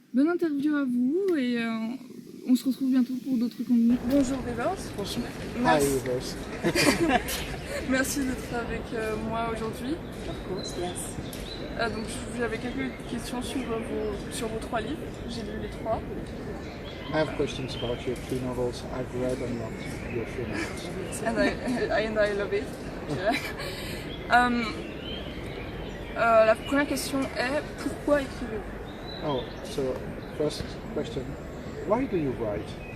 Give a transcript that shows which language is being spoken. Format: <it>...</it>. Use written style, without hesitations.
<fr>Bonne interview à vous et on se retrouve bientôt pour d'autres contenus. Bonjour Rivers. Bonjour. Merci.</fr> <en>Hi Rivers.</en> <fr>Merci d'être avec moi aujourd'hui.</fr> <en>Of course, yes.</en> <fr>Donc j'avais quelques questions sur vos 3 livres. J'ai lu les 3.</fr> <en>I have questions about your 3 novels. I've read and loved your 3 novels. And I love it.</en> <fr>La première question est pourquoi écrivez-vous?</fr> <en>Oh, so first question, why do you write?</en>